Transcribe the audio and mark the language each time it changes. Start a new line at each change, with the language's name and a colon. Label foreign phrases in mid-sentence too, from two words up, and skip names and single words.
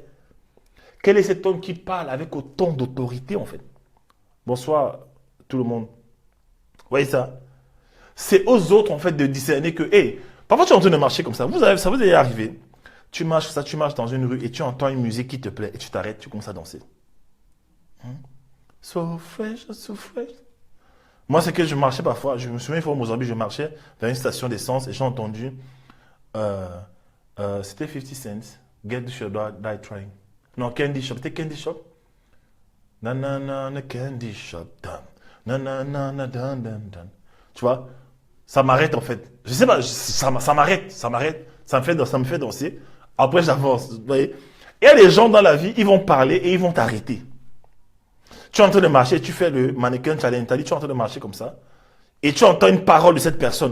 French: Quel est cet homme qui parle avec autant d'autorité, en fait? Bonsoir tout le monde. Vous voyez ça? C'est aux autres, en fait, de discerner que, hé, parfois tu es en train de marcher comme ça, ça vous est arrivé. Tu marches dans une rue et tu entends une musique qui te plaît et tu t'arrêtes, tu commences à danser.
English: So fresh, so fresh. Moi, c'est que je marchais parfois, je me souviens une fois au Mozambique, je marchais vers une station d'essence et j'ai entendu, c'était 50 cents, Get the Shop, Die Trying.
French: Non, Candy Shop, c'était Candy Shop. Na na na na Candy Shop, dun. Na na na na dun dun dun. Tu vois, ça m'arrête en fait. Je sais pas, ça m'arrête, ça me fait danser. Après, j'avance. Vous voyez? Il y a des gens dans la vie, ils vont parler et ils vont t'arrêter. Tu es en train de marcher, tu fais le
English: mannequin challenge,
French: tu es en train de marcher comme ça, et tu entends une parole de cette personne.